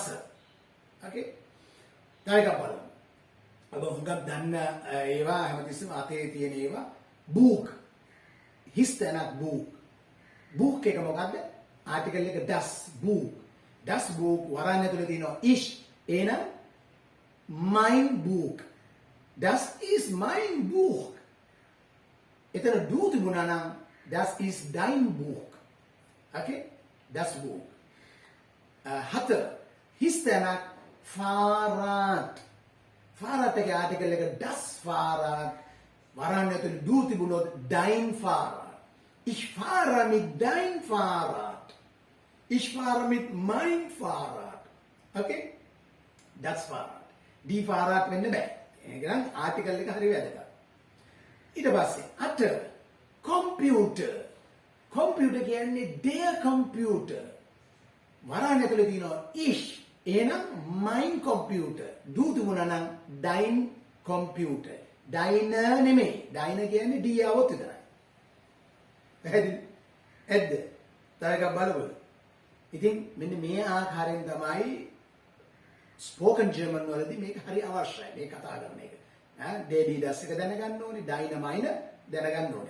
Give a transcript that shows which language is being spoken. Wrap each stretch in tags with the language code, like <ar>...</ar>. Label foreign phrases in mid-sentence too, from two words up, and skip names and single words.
<si>ඕකේ. තව එකක් බලමු. ඔබ හුඟක් දන්න ඒවා හැමතිස්සෙම අතේ තියෙන ඒවා බූක්. හිස් තැනක් බූක්. බූක් එක මොකද්ද? ආටිකල් එක</si> <de>das Buch. Das Buch</de> <si>වරන් ඇතුලේ තියෙනවා ish.</si> <de>එහෙනම් mein Buch. Das ist mein Buch. එතන du</de> <si>තිබුණා නම්</si> <de>das ist dein Buch. Okay? Das Buch.</de> <si>හතර හිස් තැනක් Fahrrad. Fahrrad එකේ ආටිකල් එක</si> <de>das Fahrrad.</de> <si>වරන් ඇතුලේ du තිබුණොත්</si> <de>dein Fahrrad. Ich fahre mit dein Fahrrad. Ich fahre mit mein Fahrrad. Okay? Das Fahrrad. Die Fahrrad</de> <si>වෙන්න බෑ. එහෙනම් ආටිකල් එක හරි වැදගත්. ඊට පස්සේ අට computer.</si> <de>Computer කියන්නේ der Computer.</de> <si>වරන් ඇතුලේ තියෙනවා ich. එහෙනම්</si> <de>mein Computer. du</de> <si>තිබුණා නම්</si> <de>dein Computer. dein නෙමෙයි.</de> <si>dein කියන්නේ die આવොත් විතරයි. පැහැදිලි? ඇද්ද? තව එකක් බලමු. ඉතින් මෙන්න මේ ආකාරයෙන් තමයි</si> <en>spoken German</en> <si>වලදී මේක හරි අවශ්‍යයි. මේ කතා කරන එක.</si> <de>der die das</de> <si>එක දැනගන්න ඕනේ,</si> <de>dein mein</de> <si>දැනගන්න ඕනේ.</si>